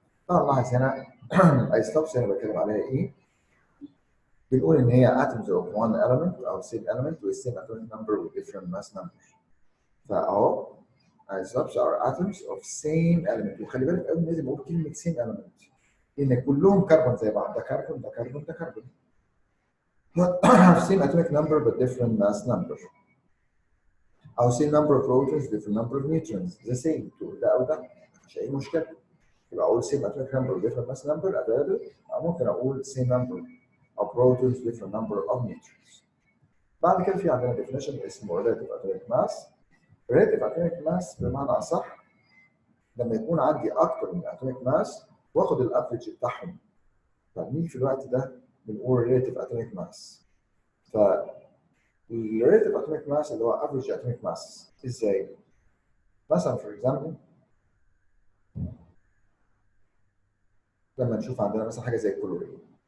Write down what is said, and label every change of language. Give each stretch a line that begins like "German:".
Arabic: طبعا لاحظ هنا الايزوتوبس هنا بتكلم عليها ايه؟ بنقول ان هي
English: atoms of one element او same element with same atomic number with different mass number. فاهو isotopes are atoms of same element.
Arabic: وخلي بالك قوي لازم اقول كلمه
English: same element
Arabic: ان كلهم كربون زي بعض، ده كربون ده كربون ده كربون.
English: same atomic number but different mass number. او same number of protons different number of neutrons the same
Arabic: تقول ده او ده مش اي مشكله. يبقى اقول
English: same atomic number different mass number available،
Arabic: او ممكن اقول
English: same number of protons different number of neutrons.
Arabic: بعد كده في عندنا definition اسمه
English: relative atomic mass.
Arabic: relative
English: atomic mass
Arabic: بمعنى اصح لما يكون عندي اكتر من atomic mass واخد الافريج بتاعهم، فبنيجي في الوقت ده بنقول relative atomic mass. ف
English: relative atomic mass
Arabic: اللي هو
English: average atomic mass
Arabic: ازاي؟ مثلا
English: for example
Arabic: لما نشوف عندنا مثلا حاجه زي الكلورين.